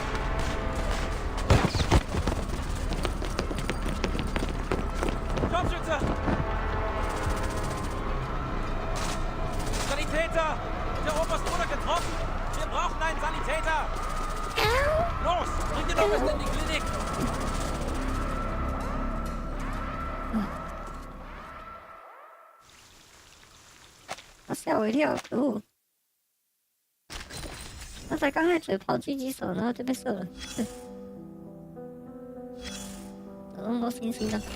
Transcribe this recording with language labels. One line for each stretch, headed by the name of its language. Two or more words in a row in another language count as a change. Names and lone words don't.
German: Scharfschütze! Sanitäter! Der Oberst wurde getroffen! Wir brauchen einen Sanitäter! Los! Bring den Oberst in die Klinik!
Chinese: 吓我一跳，可恶！他才刚开始跑狙击手，然后就被射了。怎么那么多星星呢？